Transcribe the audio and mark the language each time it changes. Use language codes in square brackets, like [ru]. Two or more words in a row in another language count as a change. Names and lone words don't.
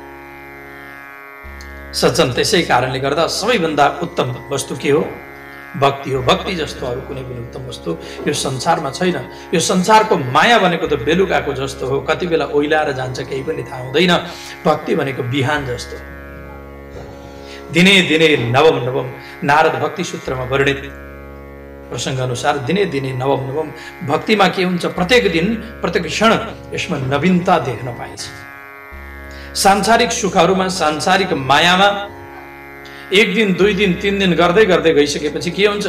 [ne] सज्जन, त्यसै कारणले गर्दा सबैभन्दा उत्तम वस्तु के हो? भक्ति हो। भक्ति जस्तो अरू कुनै पनि उत्तम वस्तु यो संसारमा छैन। यो संसारको माया भनेको त बेलुकाको जस्तो हो, कति बेला ओइलाएर जान्छ केही पनि थाहा हुँदैन। भक्ति भनेको बिहान जस्तो, [sa] दिने दिने नवम नवम। [ne] नारद भक्ति सूत्रमा वर्णित प्रसङ्ग अनुसार [sa] दिने दिने नवम नवम। [ne] भक्तिमा के हुन्छ? प्रत्येक दिन प्रत्येक क्षण यसमा नवीनता देख्न पाइन्छ। सांसारिक सुखहरूमा, सांसारिक मायामा एक दिन, दुई दिन, तीन दिन गर्दै गर्दै गइसकेपछि के हुन्छ?